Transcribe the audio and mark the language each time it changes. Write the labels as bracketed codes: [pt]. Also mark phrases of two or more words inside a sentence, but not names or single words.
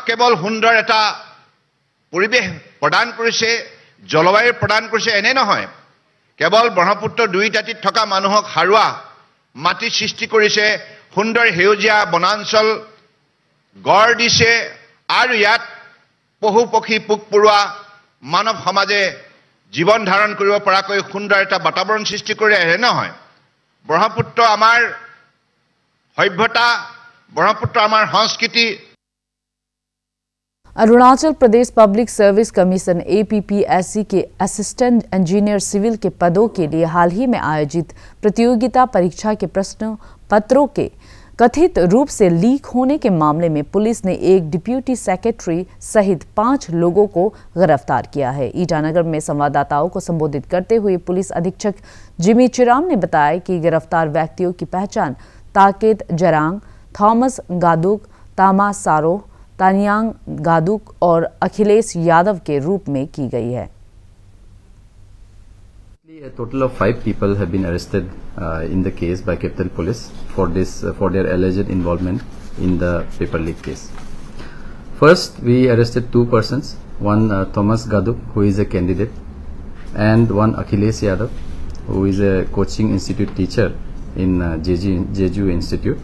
[as] কেৱল সুন্দৰ এটা পৰিৱেশ প্ৰদান কৰিছে, জলবায়ু প্ৰদান কৰিছে এনে নহয়, কেৱল ব্ৰহ্মপুত্ৰ দুই দাঁতিত থকা মানুহক হাৰুৱা মাটি সৃষ্টি কৰিছে, সুন্দৰ সেউজীয়া বনাঞ্চল গঢ় দিছে আৰু ইয়াত পশু পক্ষী পোক পৰুৱা মানৱ সমাজে জীৱন ধাৰণ কৰিব পৰাকৈ সুন্দৰ এটা বাতাবৰণ সৃষ্টি কৰে এনে নহয়। ব্ৰহ্মপুত্ৰ আমাৰ সভ্যতা, ব্ৰহ্মপুত্ৰ আমাৰ সংস্কৃতি, [hi] अरुणाचल प्रदेश पब्लिक सर्विस कमीशन APPSC के असिस्टेंट इंजीनियर सिविल के पदों के लिए हाल ही में आयोजित प्रतियोगिता परीक्षा के प्रश्न पत्रों के कथित रूप से लीक होने के मामले में पुलिस ने एक डिप्यूटी सेक्रेटरी सहित 5 लोगों को गिरफ्तार किया है। ईटानगर में संवाददाताओं को संबोधित करते हुए पुलिस अधीक्षक जिमी चिराम ने बताया कि गिरफ्तार व्यक्तियों की पहचान ताकेत जरांग, थॉमस गादुक, तामा सारो, तानियांग गादुक और अखिलेश यादव के रूप में की गई है। [en] A total of 5 people have been arrested in the case by Capital Police for their alleged involvement in the paper leak case. First, we arrested 2 persons, one Thomas Gaduk, who is a candidate, and one Akhilesh Yadav, who is a coaching institute teacher in Jeju Institute.